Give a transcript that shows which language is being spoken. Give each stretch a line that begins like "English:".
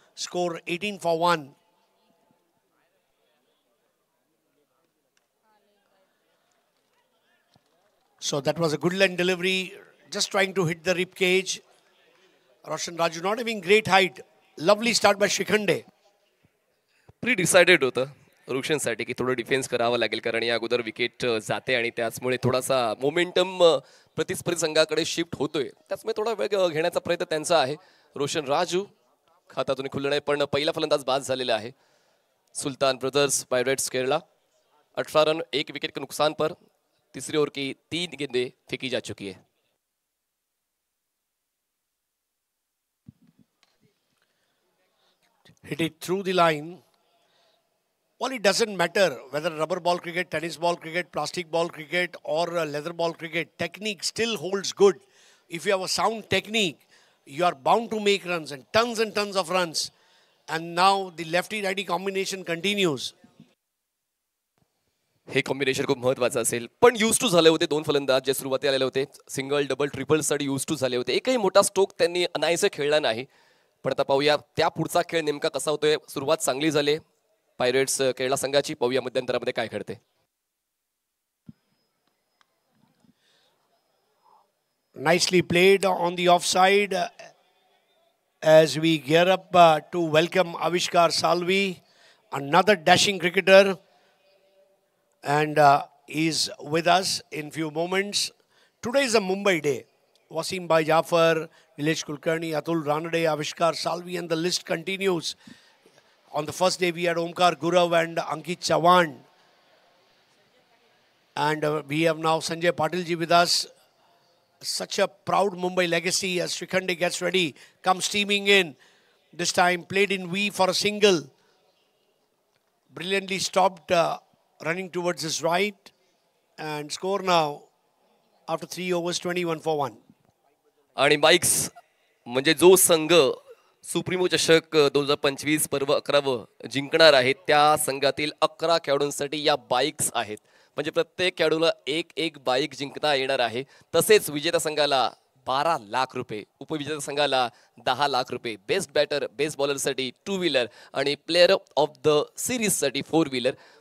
English: Score 18 for 1. So that was a good line delivery, just trying to hit the rib cage. Roshan Raju not having great height. Lovely start by Shikhande.
Marathi: Pre decided होतं रुक्षणसाठी की थोडं defence करावं लागेल, कारण या अगोदर wicket जाते आणि त्याचमुळे थोडासा मोमेंटम प्रतिस्पर्धी संघाकडे शिफ्ट होतोय. त्याचमुळे थोडा वेग घेण्याचा प्रयत्न त्यांचा आहे. रोशन राजू खातातून खुललं नाही, पण पहिला फलंदाज बाद झालेला आहे.
Hindi: सुल्तान brothers pirates Kerala 18 run 1 wicket के नुकसान पर तीसरी ओवर की 3 गेंदें फेंकी जा चुकी है.
English: Hit it through the line. Well, it doesn't matter whether rubber ball cricket, tennis ball cricket, plastic ball cricket or leather ball cricket. Technique still holds good. If you have a sound technique, you are bound to make runs and tons of runs. And now the lefty-righty combination continues.
Marathi: हे combination खूप महत्त्वाचं असेल. पण use to झाले होते 2 फलंदाज जे सुरुवातीला आलेले होते. सिंगल डबल ट्रिपल साठी यूज टू झाले होते. एकही मोठा स्ट्रोक त्यांनी अनायसे खेळला नाही. पण आता पाहूया त्या पुढचा खेळ नेमका कसा होतोय. सुरुवात चांगली झाली पायरेट्स केरला संघाची. पाहूया मध्यंतरामध्ये काय घडते.
English: Nicely played on the offside as we gear up to welcome Avishkar Salvi, another dashing cricketer. And is with us in few moments. Today is a Mumbai day. Wasim Bhai Jafar, Nilesh Kulkarni, Atul Ranade, Avishkar Salvi, and the list continues. On the first day, we had Omkar Gurav and Ankit Chavan. And we have now Sanjay Patilji with us. Such a proud Mumbai legacy as Srikhande gets ready, comes steaming in. This time played in V for a single. Brilliantly stopped, running towards his right. And score now after 3 overs, 21 for 1.
Marathi: आणि bikes म्हणजे जो संघ supremo चषक 2025 पर्व 11 जिंकणार आहे त्या संघातील 11 खेळाडूंसाठी या बाईक्स आहेत. म्हणजे प्रत्येक खेळाडूला एक बाईक जिंकता येणार आहे. तसेच विजेता संघाला 12 लाख रुपये, उपविजेता संघाला 10 लाख रुपये, बेस्ट बॅटर बेस्ट बॉलरसाठी 2 व्हीलर आणि प्लेअर ऑफ द सिरीजसाठी 4 व्हीलर.